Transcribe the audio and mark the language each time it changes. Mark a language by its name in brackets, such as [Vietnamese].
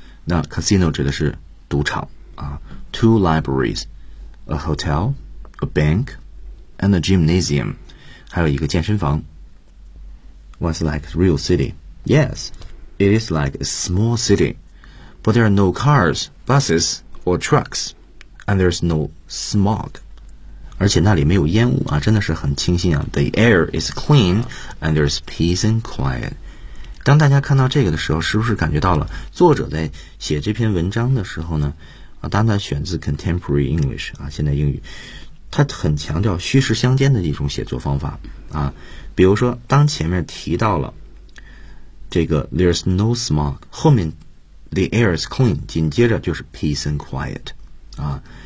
[English] 那 casino [Chinese] 指的是赌场 [English] two libraries, a hotel, a bank, and a gymnasium, [Chinese] 还有一个健身房。 [English] What's like a real city? Yes, it is like a small city, but there are no cars, buses, or trucks, and there's no smog. [Chinese] 而且那里没有烟雾啊，真的是很清新啊。 [English] The air is clean, and there's peace and quiet. [Chinese] 当大家看到这个的时候，是不是感觉到了作者在写这篇文章的时候呢？当然选自 contemporary English 啊，现代英语，它很强调虚实相间的一种写作方法啊。比如说，当前面提到了这个 [English] there's no smog， [Chinese] 后面 [English] the air is clean， [Chinese] 紧接着就是 [English] peace and quiet [Chinese] 啊。